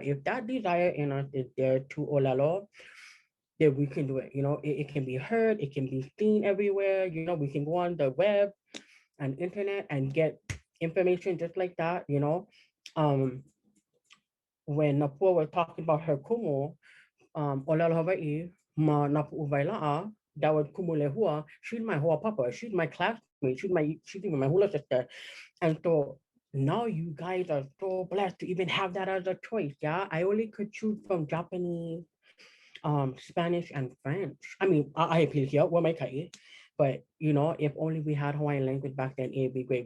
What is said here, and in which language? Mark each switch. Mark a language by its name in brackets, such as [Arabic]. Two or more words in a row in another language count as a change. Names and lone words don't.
[English] If that desire in us is there to olelo, then we can do it. It can be heard, it can be seen everywhere. We can go on the web and internet and get information just like that. When Napua was talking about her kumu, [Hawaiian] olelo Hawaiʻi ma na puʻuwailaʻa, [English] that was kumu lehua, she's my hoʻopapa, she's my classmate, she's even my hula sister. And so now you guys are so blessed to even have that as a choice, yeah. I only could choose from Japanese, Spanish and French. I mean, I appeal here, what my kai. But if only we had Hawaiian language back then, it'd be great.